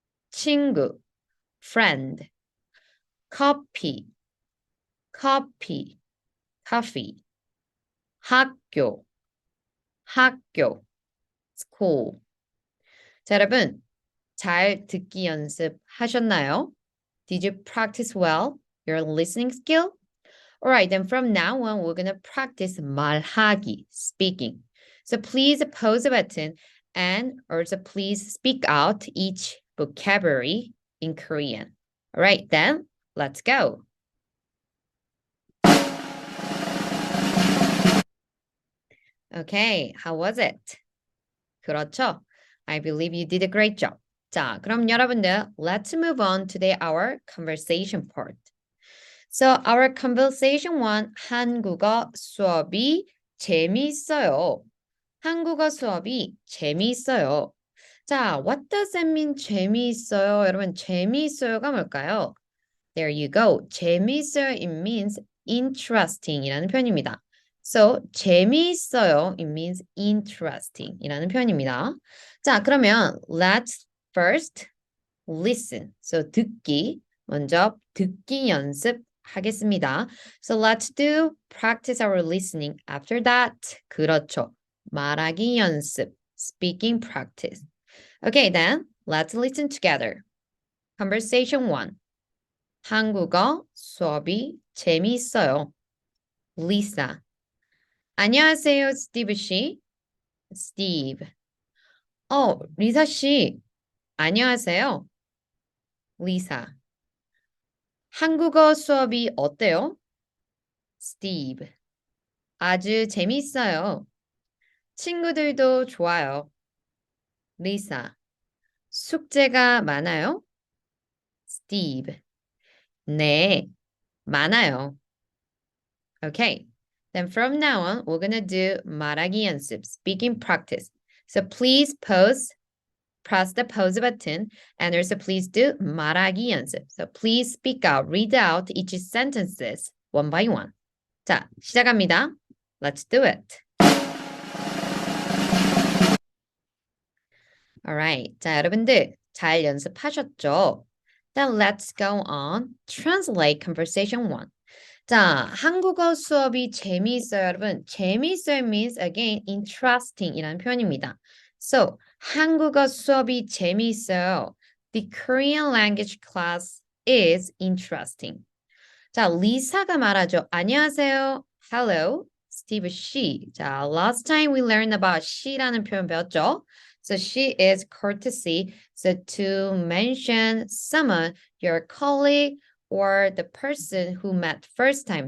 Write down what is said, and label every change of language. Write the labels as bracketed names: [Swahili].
[Korean] 친구, friend, 커피, 커피, coffee, 학교, 학교, school. 자, 여러분, 잘 듣기 연습 하셨나요? [English] Did you practice well your listening skill? Alright, then from now on, we're gonna practice 말하기, speaking. So please pause the button and also please speak out each vocabulary in Korean. Alright, then let's go. Okay, how was it? [Korean] 그렇죠? [English] I believe you did a great job. [Korean] 자, 그럼 여러분들, [English] let's move on to our conversation part. So our conversation 1, [Korean] 한국어 수업이 재미있어요. 한국어 수업이 재미있어요. [English] 자, what does that mean 재미있어요? [Korean] 여러분, 재미있어요가 뭘까요? [English] There you go. [Korean] 재미있어요, [English] it means interesting [Korean] 이라는 표현입니다. So, 재미있어요, [English] it means interesting [Korean] 이라는 표현입니다. 자, 그러면 [English] let's first listen. [Korean] So, 듣기. 먼저 듣기 연습 하겠습니다. So, let's do practice our listening. After that, 그렇죠. 말하기 연습. [English] Speaking practice. Okay, then, let's listen together. Conversation 1. [Korean] 한국어 수업이 재미있어요. 리사. 안녕하세요, 스티브 씨. 스티브. 리사 씨. 안녕하세요. 리사. 한국어 수업이 어때요? 스티브. 아주 재미있어요. 친구들도 좋아요. 리사. 숙제가 많아요? 스티브. 네, 많아요. Okay. [English] Then from now on, we're gonna do 말하기 연습, speaking practice. So please press the pause button, and also please do 말하기 연습. So please speak out, read out each sentences one by one. [Korean] 자, 시작합니다. [English] Let's do it. Alright. [Korean] 자, 여러분들 잘 연습하셨죠? [English] Then let's go on. Translate conversation one. [Korean] 자, 한국어 수업이 재미있어요, 여러분. [English] 재미있어요 means again interesting [Korean] 이라는 표현입니다. So, 한국어 수업이 재미있어요. [English] The Korean language class is interesting. [Korean] 자, 리사가 말하죠. 안녕하세요. [English] Hello, Steve she. 자, last time we learned about she라는 [Korean] 표현 배웠죠? [English] So she is courtesy. So to mention someone, your colleague or the person who met first time.